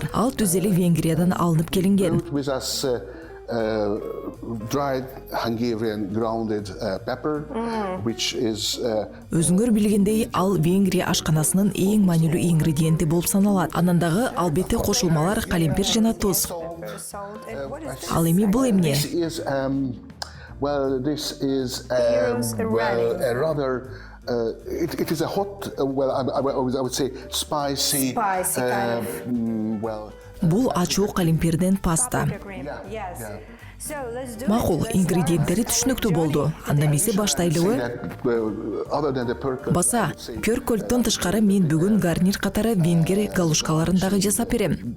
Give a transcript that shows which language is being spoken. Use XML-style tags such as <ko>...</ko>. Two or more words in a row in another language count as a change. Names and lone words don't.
<ky>Ал түз эле Венгриядан алынып келинген. Өзүңөр билгендей, ал Венгрия ашканасынын эң маанилүү ингредиенти болуп саналат. Анан дагы албетте кошулмалар калемпир жана туз. Ал эми бул эмне?</ky> <en>It is a hot, I would say spicy</en> <ky>Бул ачуу калемпирден паста. Макул, ингредиенттери түшүнүктүү болду. Анда эмесе баштайлыбы? Баса, пёркөлттөн тышкары мен бүгүн гарнир катары венгер галушкаларын дагы жасап берем.</ky>